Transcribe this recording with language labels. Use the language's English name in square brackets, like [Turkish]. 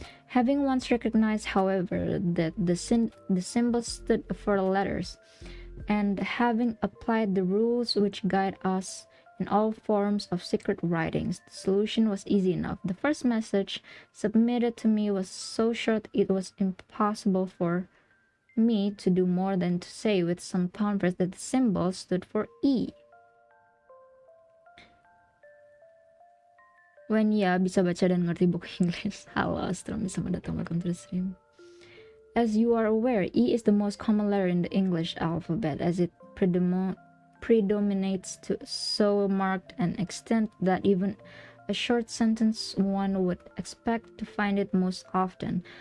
[English] Having once recognized, however, that the symbols stood for letters, and having applied the rules which guide us in all forms of secret writings, the solution was easy enough. The first message submitted to me was so short it was impossible for me to do more than to say with some confidence that the symbol stood for E. [Indonesian] When ya bisa baca dan ngerti buku Inggris. Halo, Astrom, selamat datang, [English] welcome to the stream. As you are aware, E is the most common letter in the English alphabet, as it predominates to so marked an extent that even a short sentence one would expect to find it most often.